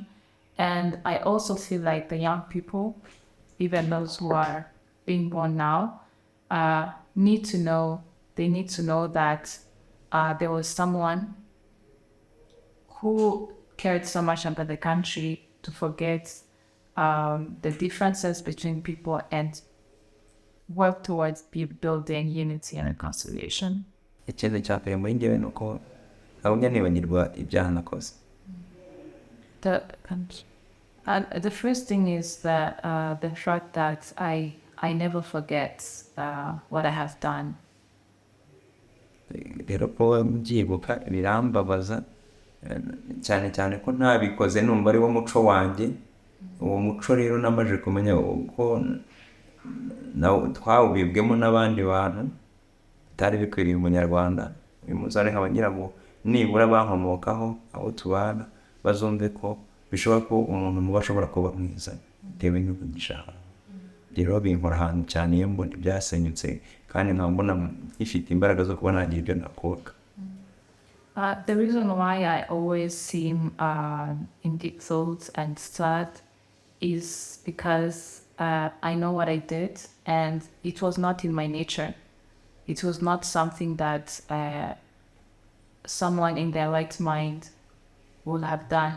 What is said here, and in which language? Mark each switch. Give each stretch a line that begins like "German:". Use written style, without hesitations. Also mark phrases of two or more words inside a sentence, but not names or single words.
English: And I also feel like the young people, even those who are being born now, need to know that there was someone who cared so much about the country to forget the differences between people and work towards building unity and reconciliation.
Kinyarwanda: Ikintu cya mbere muri njyewe ni uko abanya ntibagirwa ibyaha nakoze.
English: The first thing is that the fact that I never forget what I have done.
Kinyarwanda: Rero ko mbyibuka birambabaza cyane cyane ko ntabikoze numva ari wo muco wanjye. Uwo muco rero namaje kumenya uko twawubibwemo n'abandi bantu bitari bikwiriye umunyarwanda. Uyu munsi ari nk'abagira ngo nibura bankomokaho aho tubana bazumve ko bishoboka ko umuntu muba ashobora kuba mwiza bitewe n'umugisha. Rero binkora ahantu cyane iyo mbona ibyasenyutse kandi nkabona ifite imbaraga zo kuba nagira ibyo nakora.
English: The reason why I always seem in deep thoughts and sad is because I know what I did and it was not in my nature. It was not something that someone in their right mind would have done.